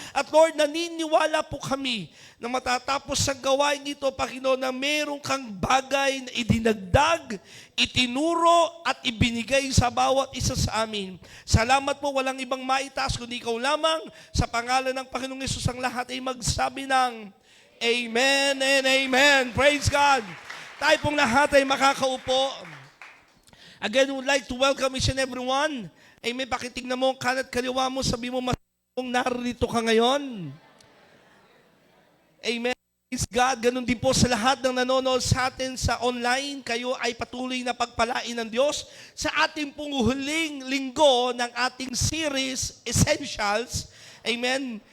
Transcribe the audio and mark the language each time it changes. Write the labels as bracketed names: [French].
[Filipino] At Lord, naniniwala po kami na matatapos sa gawain ito, Panginoon, na meron kang bagay na idinagdag, itinuro at ibinigay sa bawat isa sa amin. Salamat po, walang ibang maitaas kundi ikaw lamang. Sa pangalan ng Panginoong Hesus ang lahat ay magsabi ng Amen and Amen. [English] Praise God. [Filipino] Tayo pong lahat ay makakaupo. [English] Again, we would like to welcome each and everyone. Amen. [Filipino] Pakitignan mo ang kanan at kaliwa mo. Sabi mo, kung narito ka ngayon. Amen. [English] Praise God. [Filipino] Ganun din po sa lahat ng nanonood sa atin sa online. Kayo ay patuloy na pagpalain ng Diyos sa ating pong huling linggo ng ating series, Essentials. Amen.